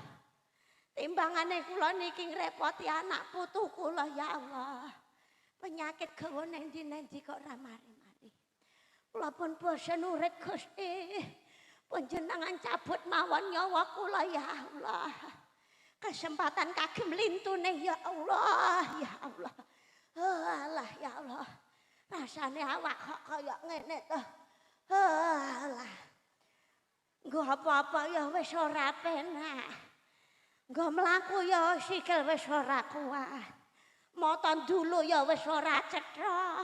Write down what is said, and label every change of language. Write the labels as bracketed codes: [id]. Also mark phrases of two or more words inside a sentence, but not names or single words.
[jv] Timbangane kula niki ngrepoti anak putu kula [ar] يا الله. [jv] Penyakit gawa nang ndi-ndi kok ora mari-mari. Kula pun bosen urip Gusti. Panjenengan cabut mawon nyawa kula [ar] يا الله. [jv] Kesempatan kagem lintune [ar] يا الله، يا الله. الله يا الله. [jv] Rasane awak kok kaya ngene to. Allah. Nggo apa-apa ya wis ora penak. Nggo mlaku ya sikil wis ora kuat. Mata ndulu ya wis ora cetha.